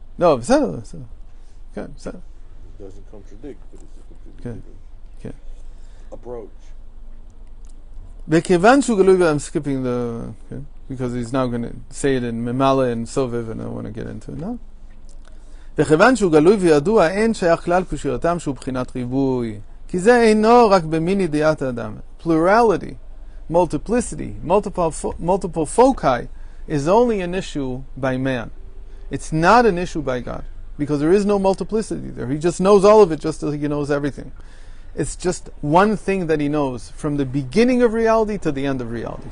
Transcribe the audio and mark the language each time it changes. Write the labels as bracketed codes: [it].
[en] No, okay, It doesn't contradict, but it's a completely different approach. I'm skipping because he's now going to say it in Memala and Soviv, and I want to get into it now. [he] וכיוון שהוא גלוי וידוע, אין שייך כלל קושייתם שהוא בחינת ריבוי. כי זה אינו רק במין ידיעת האדם. [en] Plurality, multiplicity, multiple foci is only an issue by man. It's not an issue by God, because there is no multiplicity there. He just knows all of it just as he knows everything. It's just one thing that he knows, from the beginning of reality to the end of reality.